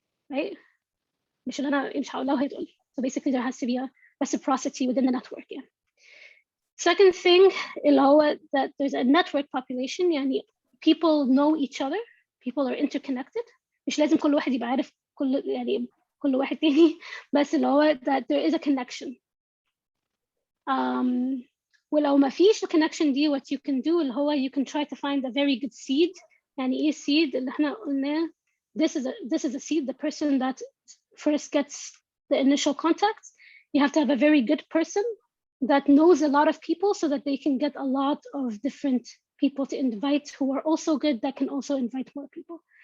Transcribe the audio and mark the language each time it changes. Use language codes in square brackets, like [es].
[en] Right? So basically there has to be a reciprocity within the network. Yeah. Second thing, that there's a network population, people know each other, people are interconnected. [ar] مش لازم كل واحد يبقى عارف كل واحد تاني، بس [en] that there is a connection. [ar] ولو ما فيش [en] connection دي, what you can do you can try to find a very good seed. ايه seed [ar] اللي احنا قلناه, [en] this is a seed, the person that first gets the initial contact. You have to have a very good person that knows a lot of people so that they can get a lot of different people to invite who are also good, that can also invite more people.